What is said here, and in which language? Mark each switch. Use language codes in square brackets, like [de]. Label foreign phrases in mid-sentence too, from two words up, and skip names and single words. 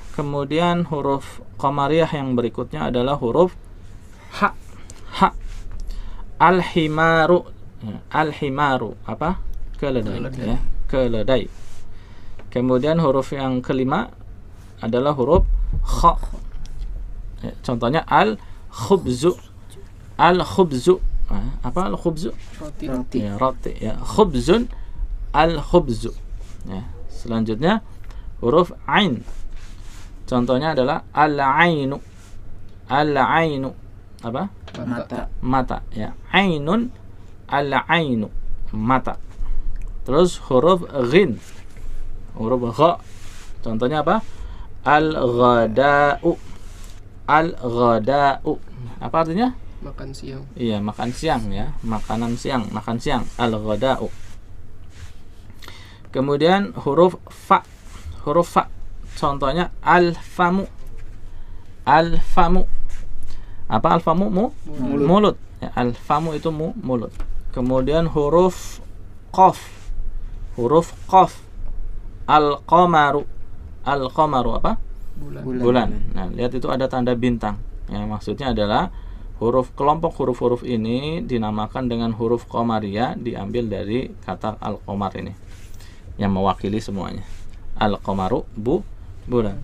[id] Kemudian huruf qamariyah yang berikutnya adalah huruf ha. Al-himaru ya. Al-himaru apa? Keledai ya, keledai. Kemudian huruf yang kelima adalah huruf kha ya. Contohnya al-khubzu. Al-khubzu apa al-khubzu? Roti. Ya, roti ya. [ar] خبز الخبز [id] ya. Selanjutnya huruf ain. Contohnya adalah al-ainu. Al-ainu apa? Mata ya. [ar] عين العين, mata. [id] Terus huruf ghin. Huruf gha. Contohnya apa? Al-ghada'u. Al-ghada'u. Apa artinya? Makan siang. Iya, makan siang ya. Makanan siang, makan siang. Al-ghada'u. Kemudian huruf fa. Huruf fa. Contohnya al-famu. Al-famu. Apa al-famu? Mulut. Ya, al-famu itu mulut. Kemudian huruf qaf. Huruf qaf. Al-qamaru. Al-qamaru apa? Bulan. Nah, lihat itu ada tanda bintang. Ya, maksudnya adalah kelompok huruf-huruf ini dinamakan dengan huruf qamariyah, diambil dari kata al-qamar ini yang mewakili semuanya. Al-qamaru bulan.